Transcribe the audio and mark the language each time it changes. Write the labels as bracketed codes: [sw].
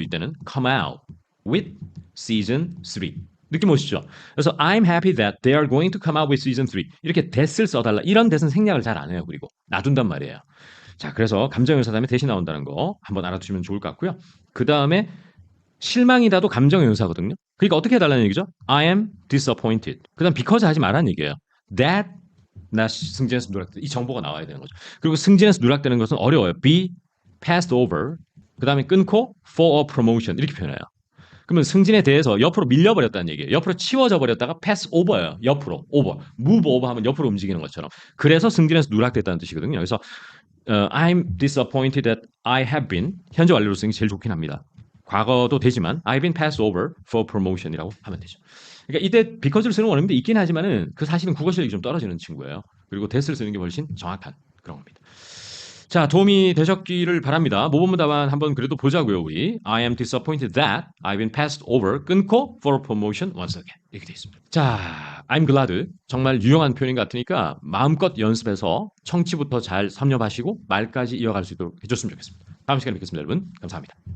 [en] 이때는 come out with season 3 [ko] 느낌 오시죠? 그래서 [en] I'm happy that they are going to come out with season 3 [ko] 이렇게 that을 써달라. 이런 that은 생략을 잘 안 해요. 그리고 놔둔단 말이에요. 자, 그래서 감정형용사 다음에 that이 나온다는 거 한번 알아두시면 좋을 것 같고요. 그 다음에 실망이다도 감정형용사거든요. 그러니까 어떻게 해달라는 얘기죠? [en] I am disappointed. [ko] 그 다음 because 하지 말라는 얘기예요. that 나 승진해서 누락돼. 이 정보가 나와야 되는 거죠. 그리고 승진해서 누락되는 것은 어려워요. [en] be passed over. [ko] 그 다음에 끊고 [en] for a promotion [ko] 이렇게 표현해요. 그러면 승진에 대해서 옆으로 밀려버렸다는 얘기예요. 옆으로 치워져 버렸다가 pass over예요. 옆으로 over. move over 하면 옆으로 움직이는 것처럼. 그래서 승진해서 누락됐다는 뜻이거든요. 그래서 [en] I'm disappointed that I have been [ko] 현재 완료로 쓰는 게 제일 좋긴 합니다. 과거도 되지만 [en] I've been passed over for promotion이라고 [ko] 하면 되죠. 그러니까 이때 because를 쓰는 원어민도 있긴 하지만은 그 사실은 국어 실력이 좀 떨어지는 친구예요. 그리고 that을 쓰는 게 훨씬 정확한 그런 겁니다. 자, 도움이 되셨기를 바랍니다. 모범 답안 한번 그래도 보자고요, 우리. [en] I am disappointed that I've been passed over [ko] 끊고 [en] for promotion once again. [ko] 이렇게 되어 있습니다. 자, [en] I'm glad. [ko] 정말 유용한 표현인 것 같으니까 마음껏 연습해서 청취부터 잘 섭렵하시고 말까지 이어갈 수 있도록 해줬으면 좋겠습니다. 다음 시간에 뵙겠습니다, 여러분. 감사합니다.